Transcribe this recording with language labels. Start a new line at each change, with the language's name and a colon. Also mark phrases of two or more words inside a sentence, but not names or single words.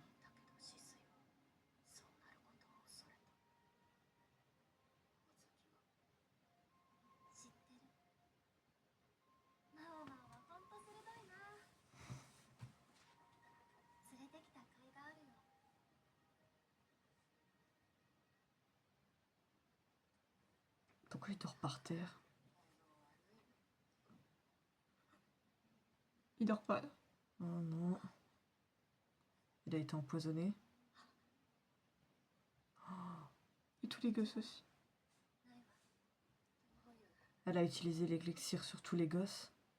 Japanese: だけどシスイはそうなることを恐れた。お月は知ってる。マオマオはほんと鋭いな。連れてきた甲斐があるよ。
French: Pourquoi il dort par terre? Il dort pas là. Oh non. Il a été empoisonné. Et tous les gosses aussi.
Japanese: ないわ。どういう
French: Elle a utilisé l'élixir sur tous les gosses.